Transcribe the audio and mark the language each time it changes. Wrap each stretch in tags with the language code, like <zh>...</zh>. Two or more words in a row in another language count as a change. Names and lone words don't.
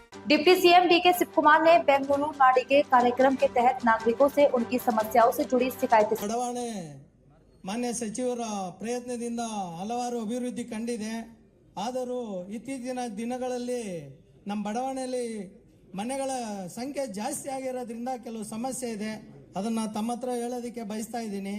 <en>deputy CM</en> <hi>डीके शिव कुमार ने बेंगलुरु नाड़ी के कार्यक्रम के तहत नागरिकों से उनकी समस्याओं से जुड़ी शिकायतें</hi> <kn>ಬಡಾವಣೆ ಮಾನ್ಯ ಸಚಿವರ ಪ್ರಯತ್ನದಿಂದ ಹಲವಾರು ಅಭಿವೃದ್ಧಿ ಕಂಡಿದೆ. ಆದರೂ ಇತ್ತೀಚಿನ ದಿನಗಳಲ್ಲಿ ನಮ್ಮ ಬಡಾವಣೆಯಲ್ಲಿ ಮನೆಗಳ ಸಂಖ್ಯೆ ಜಾಸ್ತಿ ಆಗಿರೋದ್ರಿಂದ ಕೆಲವು ಸಮಸ್ಯೆ ಇದೆ. ಅದನ್ನ ತಮ್ಮ ಹತ್ರ ಹೇಳೋದಕ್ಕೆ ಬಯಸ್ತಾ ಇದ್ದೀನಿ.</kn>